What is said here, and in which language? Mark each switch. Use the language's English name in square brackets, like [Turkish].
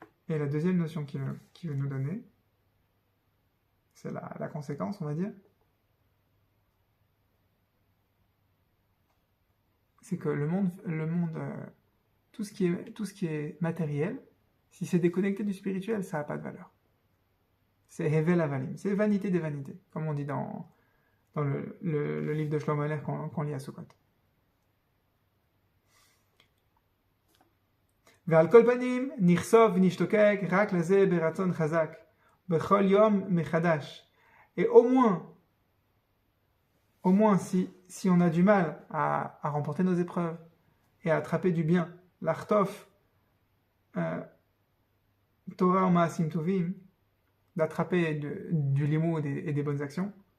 [French] Et la deuxième notion qu'il veut nous donner, c'est la conséquence, on va dire, c'est que le monde tout ce qui est matériel, si c'est déconnecté du spirituel, ça n'a pas de valeur. C'est Hevel Avalim, c'est vanité des vanités, comme on dit dans le livre de Shlomo Aler qu'on lit à Sukkot. [Hebrew] ועל כל פנים, נחשוף ונשתוקק רק לזה ברצון חזק, בכל יום מחדש. [French] Et au moins si on a du mal à remporter nos épreuves et à attraper du bien, l'artof, Torah ou Maasim Tovim, d'attraper du limoud et des bonnes actions,